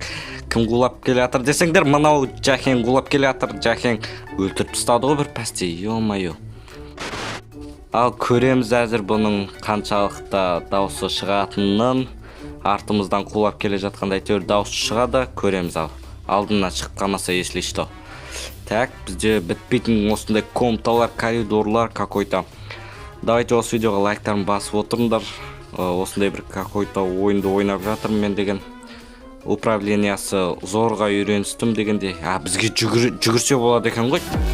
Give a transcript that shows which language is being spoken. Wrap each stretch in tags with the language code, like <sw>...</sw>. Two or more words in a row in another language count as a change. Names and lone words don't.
<kk>Кім қулап келе атыр десеңдер, мынау Жахен қулап келе атыр, Жахен өлтіріп тастады ғой бір пәсте, ё-майо. Ал көреміз әзір бұның қаншалықта дауысы шығатынын. Артымыздан қулап келе жатқанда әйтеуір дауысы шығады, көреміз ал. Алдына шыққанмаса</kk> <ru>если что.</ru> <kk>Так, бізде бітпейтін осындай комнаталар, коридорлар какой-то. Давайте осы видеоға лайктарын басып отырыңдар. Осындай бір какой-то ойынды ойнап жатырмын мен деген. Управлениясы зорға үйреністім дегенде, бізге жүгірсе болады екен ғой.</kk>